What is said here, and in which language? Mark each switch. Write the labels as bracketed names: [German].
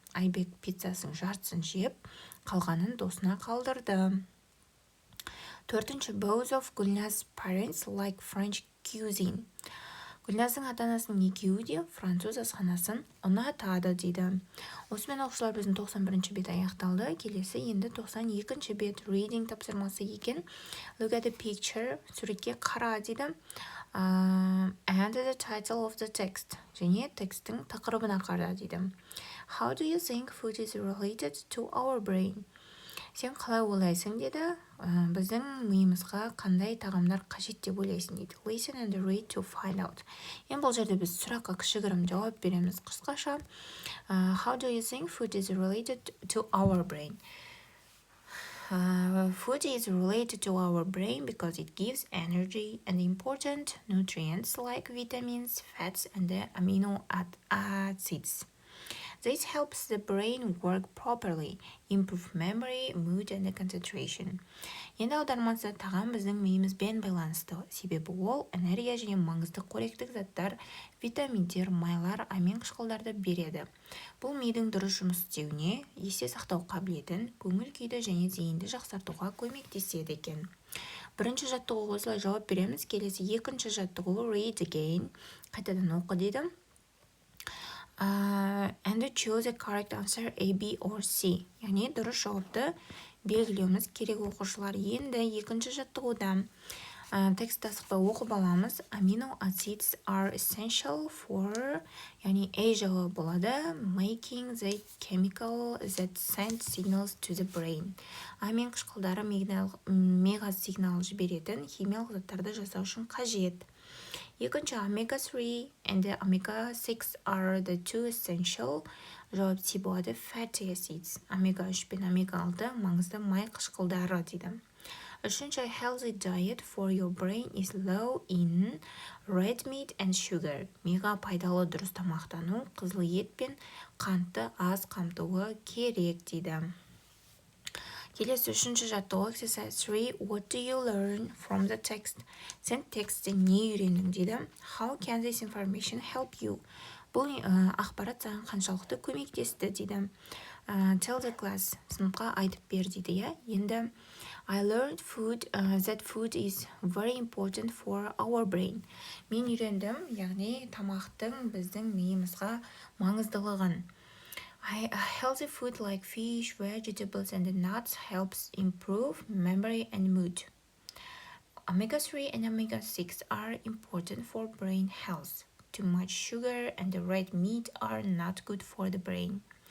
[Kazakh] Айбек пиццасын жартысын жеп, қалғанын досына қалдырды. Төртінші, [English] both of Gulnaz's parents like French cuisine. [Kazakh] Гүлназдың ата-анасының екеуі де француз асханасын ұнатады дейді. Осымен оқушылар біздің 91-ші бет аяқталды. Келесі енді 92-ші бет reading тапсырмасы екен. [English] Look at the picture. [Kazakh] Суретке қара дейді. [English] And the title of the text. [Kazakh] Және текстің тақырыбына қара дейді. [English] How do you think food is related to our brain? [Kazakh] Сен қалай ойлайсың деді, біздің миымызға қандай тағамдар қажет деп ойлайсың дейді. [English] Listen and read to find out. [Kazakh] Енді бұл жерде біз сұраққа кішігірім жауап береміз қысқаша. [English] How do you think food is related to our brain? Food is related to our brain because it gives energy and important nutrients like vitamins, fats, and the amino acids. This helps the brain work properly, improve memory, mood and concentration. [Kazakh] Енді аудармасы тағам біздің миымызбен байланысты, себебі ол энергия және маңызды қоректік заттар, витаминдер, майлар, амин қышқылдарды береді. Бұл мидың дұрыс жұмыс істеуіне, есте сақтау қабілетін, көңіл күйді және зейінді жақсартуға көмектеседі екен. Бірінші жаттығуға осылай жауап береміз. Келесі екінші жаттығу [English] read again. [Kazakh] Қайтадан оқы дейді. [English] And choose a correct answer A, B or C. [Kazakh] Яғни дұрыс жауапты белгілеуіміз керек оқушылар. Енді екінші жаттығуда текстті асықпай оқып аламыз. [English] Amino acids are essential for, [Kazakh] яғни A жауабы болады, [English] making the chemical that send signals to the brain. [Kazakh] Амин қышқылдары миға сигнал жіберетін химиялық заттарды жасау үшін қажет. Екінші, [English] omega-3 and omega-6 are the two essential. [Kazakh] Жауап С болады, [English] fatty acids. [Kazakh] Омега-3 пен омега-6 маңызды май қышқылдары дейді. [English] Үшінші, healthy diet for your brain is low in red meat and sugar. [Kazakh] Миға пайдалы дұрыс тамақтану қызыл ет пен қантты аз қамтуы керек дейді. Келесі үшінші жаттығу [English] exercise 3. What do you learn from the text? [Kazakh] Сен текстте не үйрендің дейді. [English] How can this information help you? [Kazakh] Бұл ақпарат саған қаншалықты көмектесті дейді. [English] Tell the class. [Kazakh] Сыныпқа айтып бер дейді. Енді [English] I learned that food is very important for our brain. [Kazakh] Мен үйрендім, яғни тамақтың біздің миымызға маңыздылығын. [English] Healthy food like fish, vegetables and nuts helps improve memory and mood. Omega-3 and omega-6 are important for brain health. Too much sugar and red meat are not good for the brain.